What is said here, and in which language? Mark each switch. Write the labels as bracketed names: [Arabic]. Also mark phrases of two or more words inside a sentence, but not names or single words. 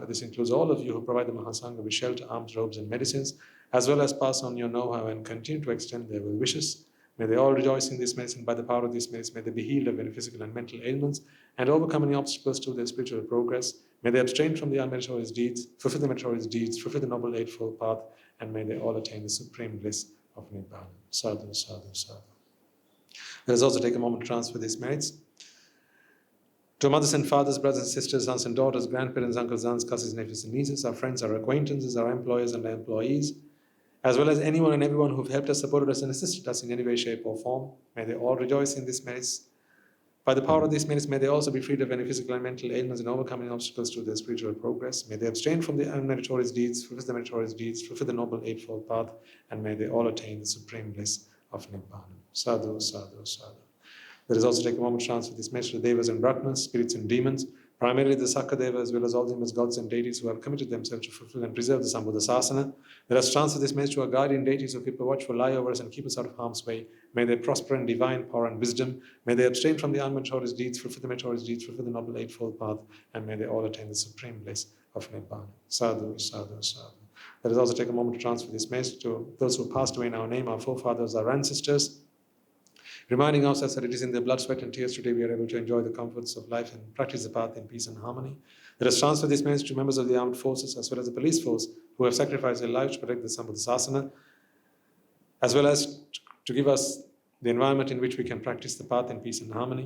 [English] This includes all of you who provide the Mahasangha with shelter, alms, robes and medicines, as well as pass on your know-how and continue to extend their well wishes. May they all rejoice in this merits, and by the power of these merits, may they be healed of any physical and mental ailments and overcome any obstacles to their spiritual progress. May they abstain from the unmeritorious deeds, fulfill the meritorious deeds, fulfill the noble eightfold path, and may they all attain the supreme bliss of Nibbana. [Pali] Sadhu, sadhu, sadhu. [English] Let us also take a moment to transfer these merits to mothers and fathers, brothers and sisters, sons and daughters, grandparents, uncles, aunts, cousins, nephews and nieces, our friends, our acquaintances, our employers and our employees, as well as anyone and everyone who have helped us, supported us and assisted us in any way, shape or form. May they all rejoice in these merits. By the power of these merits, may they also be freed of any physical and mental ailments and overcoming obstacles to their spiritual progress. May they abstain from the unmeritorious deeds, fulfill the meritorious deeds, fulfill the noble eightfold path, and may they all attain the supreme bliss of Nibbana. [Pali] Sadhu, sadhu, sadhu. [English] Let us also take a moment to transfer this message to Devas and Brahmanas, spirits and demons, primarily the Sakadeva, as well as all the immense gods and deities who have committed themselves to fulfill and preserve the Sambuddha Sásana. Let us transfer this message to our guardian deities who keep a watchful eye over us and keep us out of harm's way. May they prosper in divine power and wisdom. May they abstain from the unmeritorious deeds, fulfill the meritorious deeds, fulfill the noble eightfold path, and may they all attain the supreme bliss of Nibbana. [Pali] Sadhu, sadhu, sadhu. [English] Let us also take a moment to transfer this message to those who passed away in our name, our forefathers, our ancestors, Reminding ourselves that it is in their blood, sweat and tears today we are able to enjoy the comforts of life and practice the path in peace and harmony. Let us transfer this message to members of the armed forces as well as the police force who have sacrificed their lives to protect the Sásana, as well as to give us the environment in which we can practice the path in peace and harmony.